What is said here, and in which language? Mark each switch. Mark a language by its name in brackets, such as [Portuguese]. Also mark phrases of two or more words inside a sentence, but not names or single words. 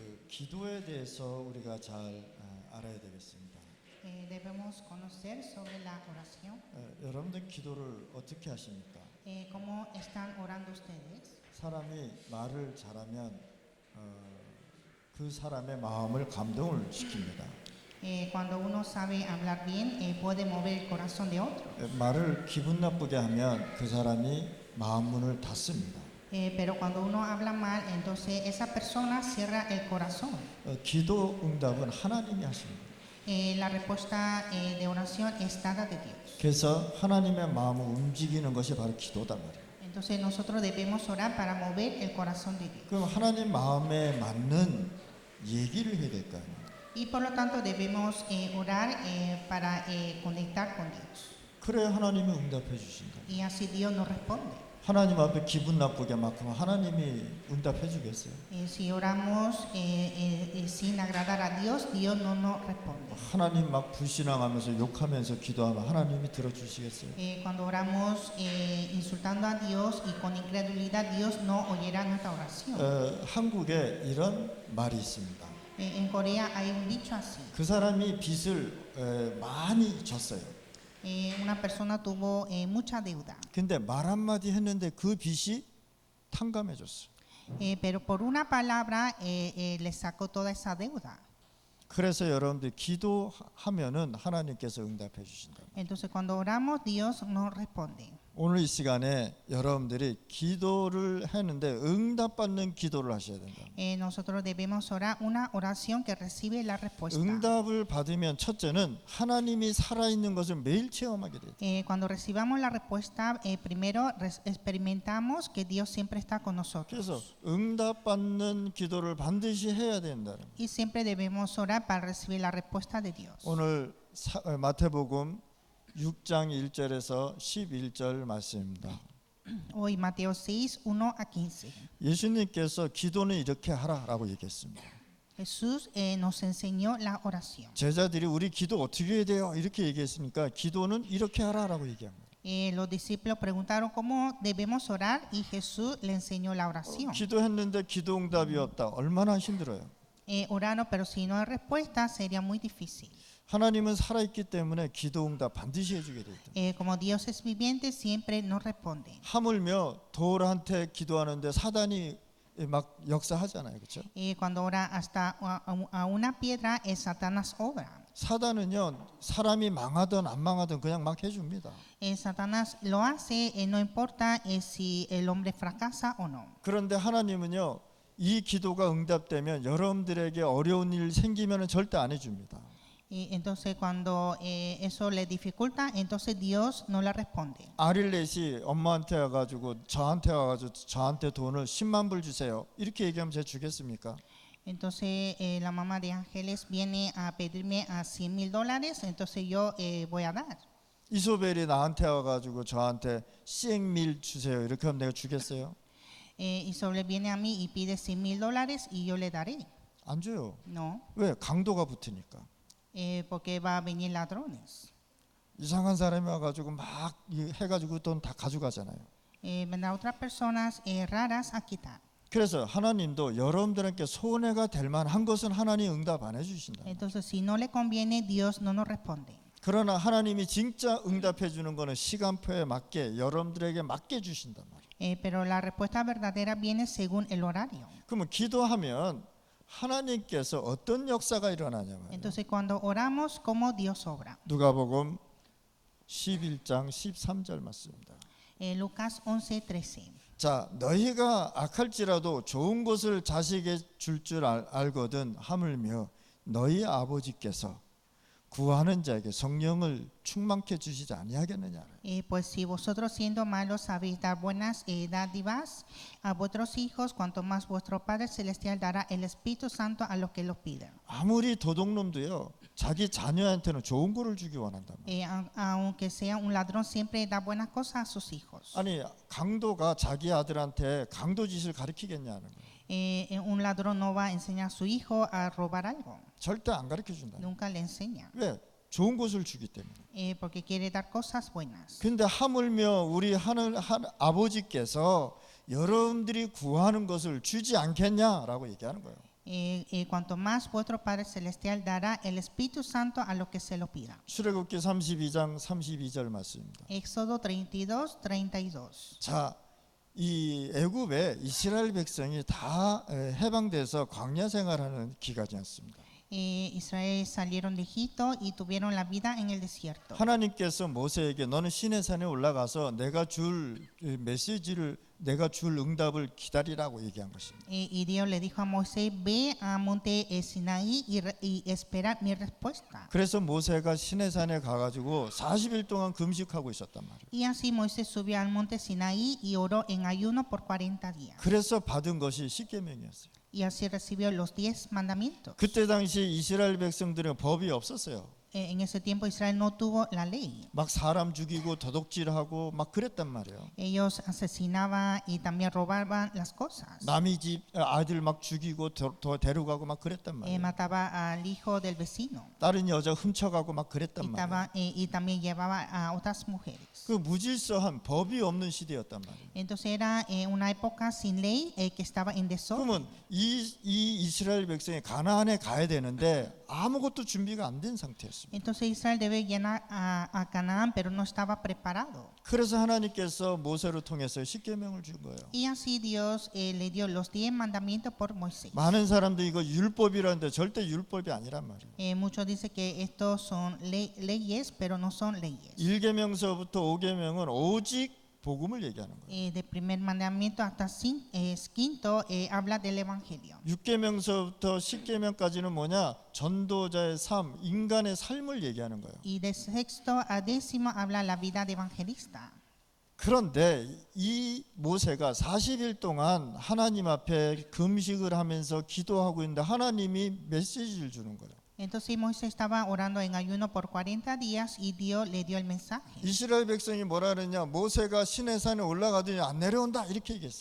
[Korean] 기도에 대해서 우리가 잘 알아야 되겠습니다. [Spanish] Debemos conocer sobre la oración. [Korean] 여러분들 기도를 어떻게 하십니까? [Spanish] ¿Cómo están orando ustedes? [Korean] 사람이 말을 잘하면 그 사람의 마음을 감동을 시킵니다. [Spanish] Cuando uno sabe hablar bien, puede mover el corazón de otro. [Korean] 말을 기분 나쁘게 하면 그 사람이 마음 문을 닫습니다. [Spanish] Pero cuando uno habla mal, entonces esa persona cierra el corazón. [Korean] 기도 응답은 하나님이 하십니다. [Spanish] La respuesta de oración es dada de Dios. [Korean] 그래서 하나님의 마음을 움직이는 것이 바로 기도다 말이에요. [Spanish] Entonces nosotros debemos orar para mover el corazón de Dios. [Korean] 그럼 하나님 마음에 맞는 얘기를 해야 될 거 아니에요. [Spanish] Y por lo tanto debemos orar para conectar con Dios. [Korean] 그래야 하나님이 응답해 주신다. [Spanish] Y así Dios nos responde. [Korean] 하나님 앞에 기분 나쁘게 막 하면 하나님이 응답해 주겠어요? [Spanish] Si oramos sin agradar a Dios, Dios no nos responde. [Korean] 하나님 막 불신앙하면서 욕하면서 기도하면 하나님이 들어주시겠어요? [Spanish] Cuando oramos insultando a Dios y con incredulidad, Dios no oyerá nuestra oración. [Korean] 한국에 이런 말이 있습니다. [Spanish] En Corea hay un dicho así. [Korean] 그 사람이 빚을 많이 졌어요. [Spanish] Una persona tuvo mucha deuda, [Korean] 근데 말 한마디 했는데 그 빚이 탕감해졌어요. [Spanish] pero por una palabra le sacó toda esa deuda. [Korean] 그래서 여러분들 기도하면은 하나님께서 응답해 주신다. [Spanish] Entonces cuando oramos, Dios nos responde. [Korean] 오늘 이 시간에 여러분들이 기도를 했는데 응답받는 기도를 하셔야 된다. [Spanish] Nosotros debemos orar una oración que recibe la respuesta. [Korean] 응답을 받으면 첫째는 하나님이 살아있는 것을 매일 체험하게 돼요. [Spanish] Cuando recibamos la respuesta, primero experimentamos que Dios siempre está con [Korean] 그래서 [Spanish] nosotros. [Korean] 응답받는 기도를 반드시 해야 된다. [Spanish] Y siempre debemos orar para recibir la respuesta de Dios. [Korean] 오늘 마태복음 6장 1절에서 11절 말씀입니다. [Spanish] Hoy Mateo 6, 1 a 15. [Korean] 예수님께서 기도는 이렇게 하라라고 얘기했습니다. [Spanish] Jesús nos enseñó la oración. [Korean] 제자들이 우리 기도 어떻게 해야 돼요? 이렇게 얘기했으니까 기도는 이렇게 하라라고 얘기합니다. [Spanish] Los discípulos preguntaron cómo debemos orar y Jesús le enseñó la oración. [Korean] 기도했는데 기도 응답이 없다. 얼마나 힘들어요. [Spanish] Oraron, pero si no hay respuesta sería muy difícil. [Korean] 하나님은 살아있기 때문에 기도 응답 반드시 해주게 돼 있다. [Spanish] Como Dios es viviente, siempre nos responde. [Korean] 하물며 돌한테 기도하는데 사단이 막 역사하잖아요, 그렇죠? [Spanish] Cuando ora hasta a una piedra, Satanás obra. [Korean] 사단은요 사람이 망하든 안 망하든 그냥 막 해줍니다. [Spanish] Satanás lo hace, no importa si el hombre fracasa o no. [Korean] 그런데 하나님은요 이 기도가 응답되면 여러분들에게 어려운 일 생기면 절대 안 해줍니다. [Spanish] Entonces cuando eso le dificulta, entonces Dios no le responde. [Korean] 아릴렛이 엄마한테 와가지고 저한테 돈을 10만 불 주세요. 이렇게 얘기하면 제가 주겠습니까? [Spanish] Entonces la mamá de Ángeles viene a pedirme a $100,000, entonces yo voy a dar. [Korean] 이소벨이 나한테 와가지고 저한테 시행밀 주세요. 이렇게 하면 내가 주겠어요? [Spanish] Isabel viene a mí y pide $100,000 y yo le daré. [Korean] 안 줘요. [Spanish] No, [Korean] 왜? 강도가 붙으니까. [Spanish] porque va a venir ladrones. [Korean] 이상한 사람이 와가지고 막 해가지고 돈 다 가져가잖아요. [Spanish] Vendrá otras personas raras a quitar. [Korean] 그래서 하나님도 여러분들에게 손해가 될 만한 것은 하나님 응답 안 해주신다. [Spanish] Entonces si no le conviene, Dios no nos responde. [Korean] 그러나 하나님이 진짜 응답해 주는 거는 시간표에 맞게 여러분들에게 맞게 주신단 말이에요. [Spanish] Pero la respuesta verdadera viene según el horario. [Korean] 그러면 기도하면 하나님께서 어떤 역사가 일어나냐 말이에요. [Spanish] Entonces cuando oramos, ¿cómo Dios obra? [Korean] 누가복음 11장 13절 말씀입니다. [Spanish] Lucas 11:13. [Korean] 자, 너희가 악할지라도 좋은 것을 자식에게 줄 알거든 하물며 너희 아버지께서 구하는 자에게 성령을 충만케 주시지 아니하겠느냐. [Spanish] Pues si vosotros siendo malos sabéis dar buenas dádivas a vuestros hijos, cuanto más vuestro Padre Celestial dará el Espíritu Santo a los que lo piden. [Korean] 아무리 도둑놈도요 자기 자녀한테는 좋은 거를 주기 원한단 말이에요. [Spanish] Aunque sea un ladrón, siempre da buenas cosas a sus hijos. [Korean] 아니 강도가 자기 아들한테 강도 짓을 가르치겠냐는 거예요. [Spanish] Un ladrón no va a enseñar a su hijo a robar algo. [Korean] 절대 안 가르쳐 준다. [Spanish] Nunca le enseña. [Korean] 왜? 좋은 것을 주기 때문에. [Spanish] Porque quiere dar cosas buenas. [Korean] 근데 하물며 우리 하늘 아버지께서 여러분들이 구하는 것을 주지 않겠냐라고 얘기하는 거예요. [Spanish] Cuanto más vuestro Padre Celestial dará el Espíritu Santo a los que se lo pidan. [Korean] 출애굽기 32장 32절 말씀입니다. [Spanish] Éxodo 32, 32. [Korean] 자, 이 애굽에 이스라엘 백성이 다 해방돼서 광야 생활하는 기간이었습니다. [Spanish] Israel salieron de Egipto y tuvieron la vida en el desierto. [Korean] 하나님께서 모세에게 너는 시내산에 올라가서 내가 줄 메시지를 내가 줄 응답을 기다리라고 얘기한 것입니다. [Spanish] Y Dios le dijo a Moisés, ve a monte Sinaí y espera mi respuesta. [Korean] 그래서 모세가 시내산에 가가지고 40일 동안 금식하고 있었단 말이에요. [Spanish] Y así Moisés subió al monte Sinaí y oró en ayuno por 40 días. [Korean] 그래서 받은 것이 십계명이었어요. [Spanish] Y así recibió los 10 mandamientos. [Korean] 그때 당시 이스라엘 백성들은 법이 없었어요. [Spanish] En ese tiempo Israel no tuvo la ley. [Korean] 막 사람 죽이고 도둑질하고 막 그랬단 말이에요. [Spanish] Ellos asesinaban y también robaban las cosas. [Korean] 남의 집 아들 막 죽이고 데려가고 막 그랬단 말이에요. [Spanish] Mataba al hijo del vecino [Korean] 다른 여자 훔쳐가고 막 그랬단 [Spanish] y, [Korean] 말이에요. [Spanish] y también llevaba a otras mujeres. [Korean] 그 무질서한 법이 없는 시대였단 말이에요. [Spanish] Entonces era una época sin ley que estaba en desorden. [Korean] 그러면 이 이스라엘 백성이 가나안에 가야 되는데 아무것도 준비가 안 된 상태였습니다. [Spanish] Entonces Israel debe llegar a Canaán, pero no estaba preparado. [Korean] 그래서 하나님께서 모세를 통해서 십계명을 준 거예요. [Spanish] Y así Dios le dio los 10 mandamientos por Moisés. [Korean] 많은 사람들이 이거 율법이라는데 절대 율법이 아니란 말이에요. [Spanish] Muchos dicen que estos son leyes, pero no son leyes. [Korean] 1계명서부터 5계명은 오직 복음을 얘기하는 거예요. [Spanish] De primer mandamiento hasta quinto habla del evangelio. [Korean] 6계명서부터 10계명까지는 뭐냐? 전도자의 삶, 인간의 삶을 얘기하는 거예요. [Spanish] Y de sexto a décimo habla la vida de evangelista. [Korean] 그런데 이 모세가 40일 동안 하나님 앞에 금식을 하면서 기도하고 있는데 하나님이 메시지를 주는 거예요. [Spanish] Entonces Moisés estaba orando en ayuno por 40 días y Dios le dio el mensaje. [Korean] 이스라엘 백성이 뭐라 그러냐? 모세가 시내산에 올라가더니 안 내려온다 이렇게 얘기했어요.